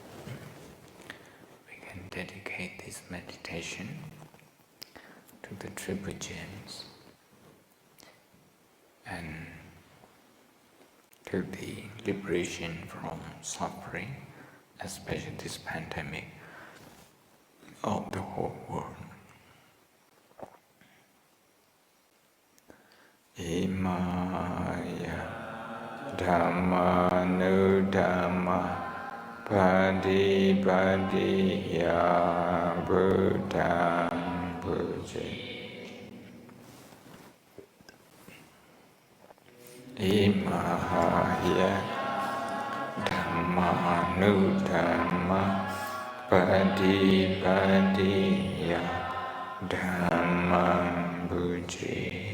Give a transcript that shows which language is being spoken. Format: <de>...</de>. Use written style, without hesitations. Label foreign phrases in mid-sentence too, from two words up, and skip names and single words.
<en>We can dedicate this meditation to the Triple Gems and to the liberation from suffering, especially this pandemic of the whole world.</en> <pi>Imaya Dhammanudhamma Padipadiya Buddhaṃ Puja Imaya Dhammanudhamma Padipadiya Dhammaṃ Puja</pi>